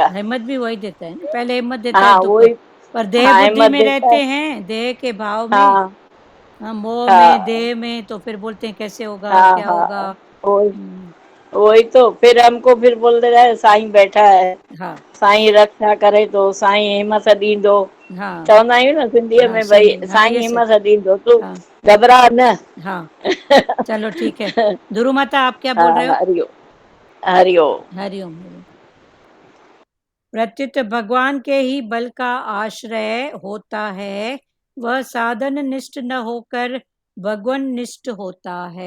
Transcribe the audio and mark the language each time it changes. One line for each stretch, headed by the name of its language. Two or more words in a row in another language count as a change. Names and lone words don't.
Hindi: हिम्मत भी वही देता है ना, पहले हिम्मत देता है हाँ दुख। वही। पर देह हाँ बुद्धि हिम्मत में देता है। रहते हैं, देह के भाव में, हाँ हाँ, मोह में, हाँ देह में, तो फिर बोलते हैं कैसे होगा, हाँ क्या होगा। हाँ, वही हम्म, वही तो फिर हमको फिर बोल दे रहा है साईं बैठा है, हाँ
Sindhi: साईं रक्षा करे तो साईं हिम्मत ॾींदो।
Hindi: हाँ
Sindhi: चवंदा आहियूं न सिंधीअ
Hindi: हाँ, में, भई सही, हाँ साईं ये सही। हिम्मत
Sindhi: ॾींदो, तूं
Hindi: हाँ
Sindhi: घबरा न।
Hindi: हाँ, चलो ठीक है। ध्रुव माता आप क्या बोल हाँ, रहे हो? हरिओम हरिओम। हरिओम हरिओम। प्रत्युत भगवान के ही बल का आश्रय होता है, वह साधन निष्ठ न होकर भगवान निष्ठ होता है।